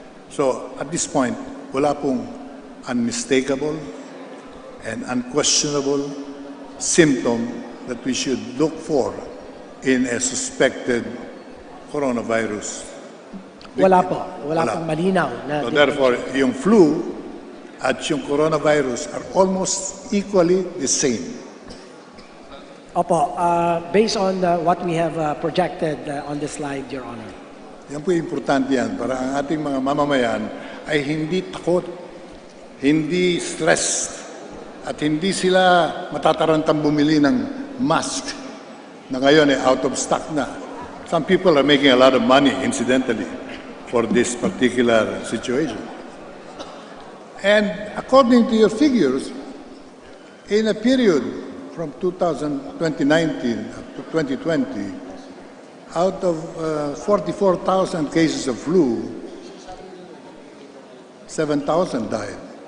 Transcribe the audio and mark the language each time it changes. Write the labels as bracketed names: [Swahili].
[English] So, at this point, [Filipino] wala pong [English] unmistakable and unquestionable symptom that we should look for in a suspected coronavirus. [Filipino] Wala po. Wala pong malinaw. [English] So therefore, [Filipino] yung flu at yung [English] coronavirus are almost equally the same. Opo, based on what we have projected on the slide, Your Honor. [Filipino] Yan po importante yan para ang ating mga mamamayan ay hindi takot, hindi stressed, at hindi sila matatarantang bumili ng mask na ngayon ay out of stock na. [English] Some people are making a lot of money, incidentally, for this particular situation. And according to your figures, in a period from 2019 up to 2020, out of 44,000 cases of flu, 7,000 died.